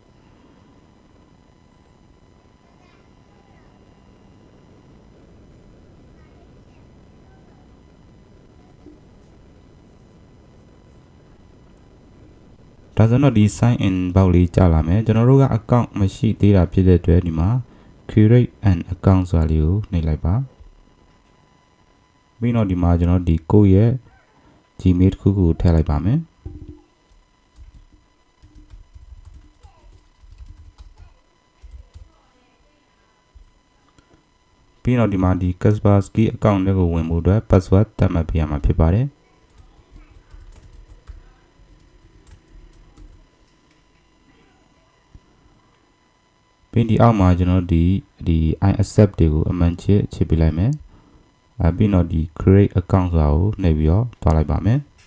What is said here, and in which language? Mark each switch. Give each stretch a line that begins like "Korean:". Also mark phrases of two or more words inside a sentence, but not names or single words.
Burmese: ဒါဆိုတော့ဒီ
English: sign in
Burmese: ဘောက်လေးကြာလာမယ်ကျွန်တော်တို့က account မရှိသေးတာဖြစ်တဲ့အတွက်ဒီမှာ
English: create an account
Burmese: ဆိုတာလေးကိုနှိပ်လိုက်ပါပြီးတော့ဒီမှာကျွန်တော်ဒီကိုယ့်ရဲ့ Gmail တစ်ခုခုထည့်လိုက်ပါမယ် ပြီးတော့ဒီမှာဒီ Kaspersky account တွေကိုဝင်ဖို့အတွက် password သတ်မှတ်ပေးရမှာဖြစ်ပါတယ်ပြီးဒီအောက်မှာကျွန်တော်ဒီ
English: I accept
Burmese: တွေကိုအမှန်ချစ်ပေးလိုက်မယ်ပြီးတော့ဒီ
English: create account
Burmese: ဆိုတာကိုနှိပ်ပြီးတော့တွားလိုက်ပါမယ်